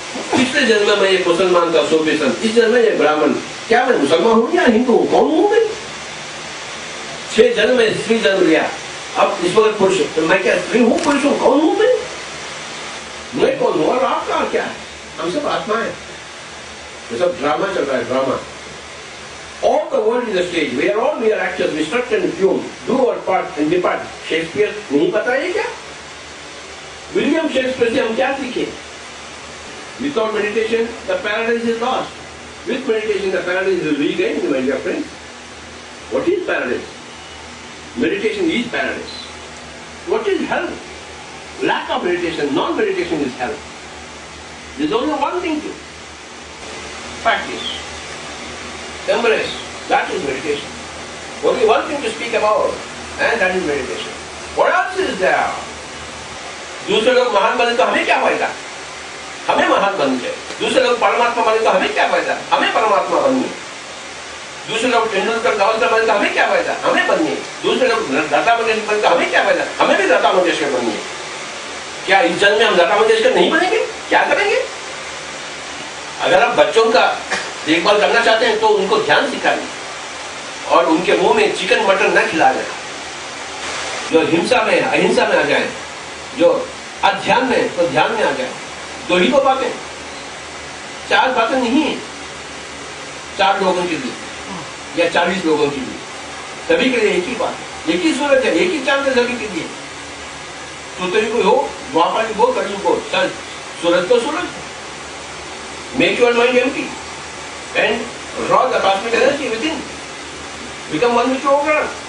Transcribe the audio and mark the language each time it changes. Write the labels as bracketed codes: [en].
[hi] पिछले जन्म में मैं ये मुसलमान था 100%, इस जन्म में ये ब्राह्मण, क्या मैं मुसलमान हूँ या हिंदू हूँ, कौन हूँ मैं? 6 जन्म में स्त्री जन्म लिया, अब इस वक्त पुरुष, तो मैं क्या स्त्री हूँ, पुरुष हूँ, कौन हूँ मैं कौन हूँ और आपका क्या है? हम सब आत्मा है। ये सब ड्रामा चल रहा है, drama. [en] All the world is a stage. We are all mere actors. We struct and fume, do our part and depart. [hi] Shakespeare नहीं पता है क्या? विलियम शेक्सपियर से हम क्या सीखे? [en] Without meditation, the paradise is lost. With meditation, the paradise is regained, my dear friends. What is paradise? Meditation is paradise. What is hell? Lack of meditation, non-meditation is hell. There is only one thing to practice. Embrace. That is meditation. Only one thing to speak about, and that is meditation. What else is there? [hi] दूसरे लोग महान बने तो हमें क्या फायदा? हमें महान बनना चाहिए। दूसरे लोग परमात्मा बने तो हमें क्या फायदा? हमें परमात्मा बननी। दूसरे लोग तेंदुलकर गावस्कर बने तो हमें क्या फायदा? हमें बननी। दूसरे लोग लता मंगेशकर बने तो हमें क्या फायदा? हमें भी लता मंगेशकर बननी है। क्या इस जन्म में हम लता मंगेशकर नहीं बनेंगे? क्या करेंगे? अगर आप बच्चों का देखभाल करना चाहते हैं तो उनको ध्यान सिखाइए और उनके मुंह में चिकन मटन न खिलाएं। जो हिंसा में अहिंसा में आ जाए, जो अध्यान में तो ध्यान में आ जाए। 2 ही तो बातें, 4 बातें नहीं है 4 लोगों के लिए या 40 लोगों के लिए, सभी के लिए एक ही बात, एक ही सूरज है, एक ही चांद है सभी के लिए। सूत्री को हो, द्वापर को, कलयुग को, चल सूरज तो सूरज। [en] Make your mind empty and draw the cosmic energy within. Become one with your God.